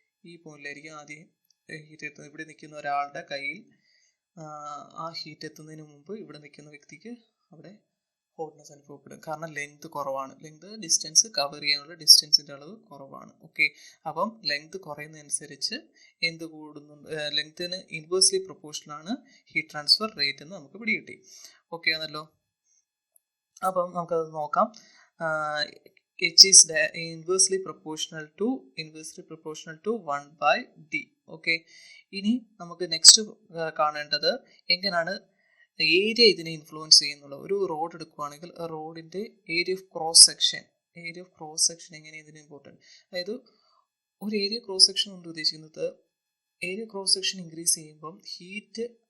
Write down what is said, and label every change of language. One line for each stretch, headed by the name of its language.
Malayalam: ഈ പോയിന്റിലായിരിക്കും ആദ്യം ഹീറ്റ് എത്തുന്നത്. ഇവിടെ നിൽക്കുന്ന ഒരാളുടെ കയ്യിൽ ആ ഹീറ്റ് എത്തുന്നതിന് മുമ്പ് ഇവിടെ നിൽക്കുന്ന വ്യക്തിക്ക് അവിടെ ഹോട്ട്നെസ് അനുഭവപ്പെടും. കാരണം ലെങ്ത് കുറവാണ്, ഡിസ്റ്റൻസ് കവർ ചെയ്യാനുള്ള ഡിസ്റ്റൻസിൻ്റെ അളവ് കുറവാണ്. ഓക്കെ, അപ്പം ലെങ്ത് കുറയുന്നതനുസരിച്ച് എന്ത് കൂടുന്നുണ്ട്? ലെങ്ത്തിന് ഇൻവേഴ്സ്ലി പ്രൊപ്പോർഷനാണ് ഹീറ്റ് ട്രാൻസ്ഫർ റേറ്റ് എന്ന് നമുക്ക് പിടികിട്ടി. ഓക്കെ ആണല്ലോ. അപ്പം നമുക്കത് നോക്കാം.
English: H is inversely proportional to 1/D.
Malayalam: Okay, ഇനി നമുക്ക് നെക്സ്റ്റ് കാണേണ്ടത് എങ്ങനെയാണ് ഏരിയ ഇതിനെ ഇൻഫ്ലുവൻസ് ചെയ്യുന്നുള്ളത്. ഒരു റോഡ് എടുക്കുകയാണെങ്കിൽ റോഡിൻ്റെ ഏരിയ ഓഫ് ക്രോസ് സെക്ഷൻ എങ്ങനെ ഇതിന് ഇമ്പോർട്ടൻറ്റ്. അതായത് ഒരു ഏരിയ ക്രോസ് സെക്ഷൻ കൊണ്ട് ഉദ്ദേശിക്കുന്നത് ഏരിയ ക്രോസ് സെക്ഷൻ ഇൻക്രീസ് ചെയ്യുമ്പം ഹീറ്റ്